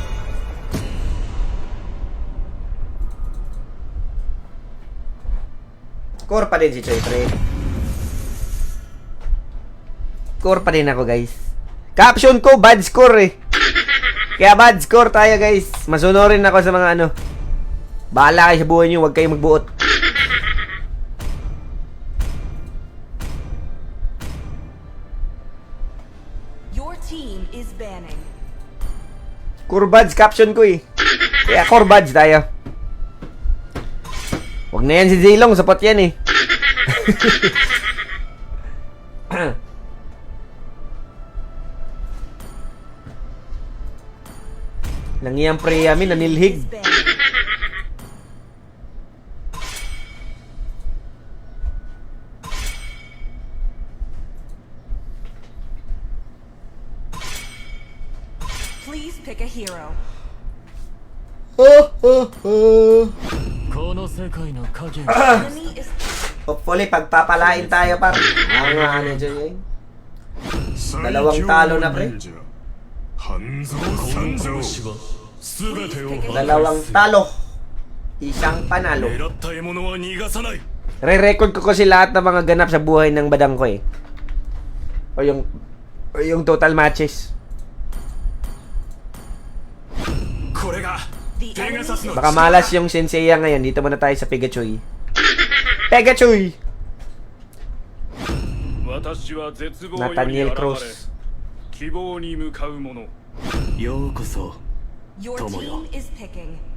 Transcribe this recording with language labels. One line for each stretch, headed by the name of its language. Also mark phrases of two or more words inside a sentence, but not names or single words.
Filipino: Core pa din si Choy, pre. Core pa din ako, guys. Caption ko,
English: bad score
Filipino: eh. Kaya
English: bad score
Filipino: tayo, guys. Masunurin ako sa mga ano. Bahala kayo sa buhay nyo, huwag kayong magbuot.
English: Your team is banning.
Filipino: Kurbads, caption ko eh. Kaya kurbads tayo. Huwag na yan si Zilong, sapat yan eh. Nangiyang pre-yamin, nanilhig.
English: Is banning. Please pick a hero.
Japanese: この世界の影
English: Enemy is
Filipino: Hopefully, pagpapalain tayo par. Ano dyan yun? Dalawang talo na, pre.
Japanese: 半蔵三蔵氏は全てを
Filipino: Dalawang talo. Isang panalo.
Japanese: 狙った獲物は逃がさない
Filipino: Re-record ko kasi lahat ng mga ganap sa buhay ng badang ko eh. O yung
English: total matches.
Japanese: これが the ペ enemy ガサスの
Filipino: Baka malas yung Senseiya ngayon. Dito muna tayo sa Pegachoy. Pegachoy!
Japanese: 私は絶望より Nathaniel 現れ Cruz. 希望に向かう者ようこそ
English: Your Tomoyo. team is picking.